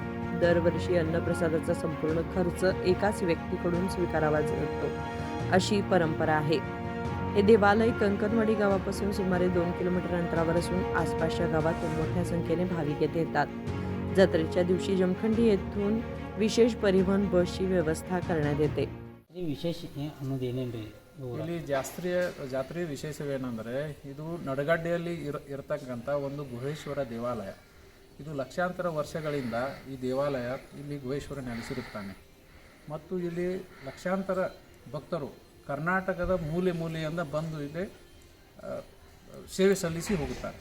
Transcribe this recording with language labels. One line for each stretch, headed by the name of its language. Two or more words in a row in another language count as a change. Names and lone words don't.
Marathi: दरवर्षी अन्नप्रसादाचा संपूर्ण खर्च एकाच व्यक्तीकडून स्वीकारावा जातो, अशी परंपरा आहे। हे देवालय कंकणवाडी गावापासून सुमारे 2 किलोमीटर अंतरावर असून आसपासच्या गावातून मोठ्या संख्येने भाविक येथे येतात। जत्रेच्या दिवशी जमखंडी येथून विशेष परिवहन बसची व्यवस्था करण्यात येते।
Kannada: ವಿಶೇಷ ಅನ್ನೋದು ಏನೇನ್ರಿ? ಇಲ್ಲಿ ಜಾತ್ರೆಯ ವಿಶೇಷವೇನೆಂದರೆ ಇದು ನಡಗಡ್ಡೆಯಲ್ಲಿ ಇರತಕ್ಕಂಥ ಒಂದು ಗುಹೇಶ್ವರ ದೇವಾಲಯ। ಇದು ಲಕ್ಷಾಂತರ ವರ್ಷಗಳಿಂದ ಈ ದೇವಾಲಯ ಇಲ್ಲಿ ಗುಹೇಶ್ವರ ನೆಲೆಸಿರುತ್ತಾನೆ ಮತ್ತು ಇಲ್ಲಿ ಲಕ್ಷಾಂತರ ಭಕ್ತರು ಕರ್ನಾಟಕದ ಮೂಲೆ ಮೂಲೆಯಿಂದ ಬಂದು ಇಲ್ಲಿ ಸೇವೆ ಸಲ್ಲಿಸಿ ಹೋಗುತ್ತಾರೆ।